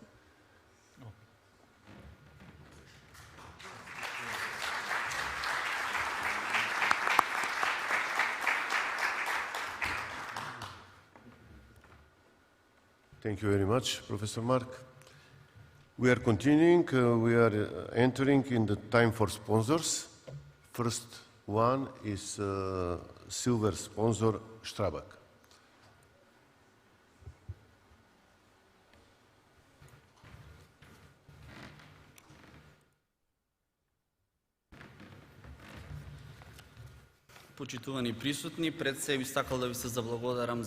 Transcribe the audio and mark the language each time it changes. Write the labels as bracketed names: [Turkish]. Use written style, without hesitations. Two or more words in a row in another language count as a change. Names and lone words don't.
[English] Thank you very much, Professor Mark. We are continuing. We are entering in the time for sponsors. First one is silver sponsor, Strabag. [Macedonian] Почитувани присутни, пред се би сакал да ви се заблагодарам